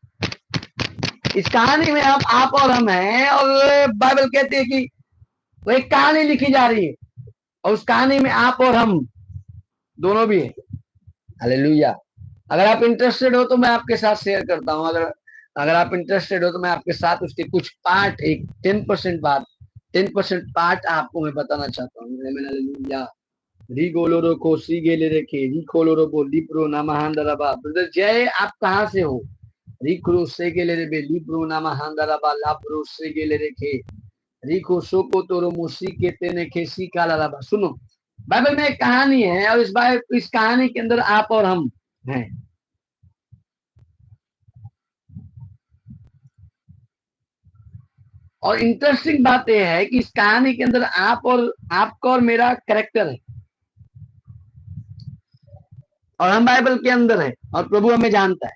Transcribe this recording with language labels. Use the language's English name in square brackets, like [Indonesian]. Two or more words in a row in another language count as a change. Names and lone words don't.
[Hindi] इस कहानी में आप और हम हैं, और बाइबल कहती है कि वो एक कहानी लिखी जा रही है, और उस कहानी में आप और हम दोनों भी हैं। हालेलुया। अगर आप इंटरेस्टेड हो तो मैं आपके साथ शेयर करता हूं। अगर आप इंटरेस्टेड हो तो मैं आपके साथ उसके कुछ पार्ट, एक 10% पार्ट आपको मैं बताना चाहता हूँ। हालेलुया। रिगोलोरो को सीगेले रेखे रिखोलोरो बो लिब्रो नामहांदराबा। ब्रदर जय, आप कहाँ से हो? रिक्रो सेगेले रेबे लिब्रो नामहांदराबा लाब्रो सेगेले रेखे रिको सोको तोरो मुसी के तेने खेसी कालाराबा। सुनो, बाइबल में एक कहानी है, और इस कहानी के अंदर आप और हम हैं। और इंटरेस्टिंग बात यह है कि इस कहानी के अंदर आपका और मेरा कैरेक्टर है, और हम बाइबल के अंदर है, और प्रभु हमें जानता है।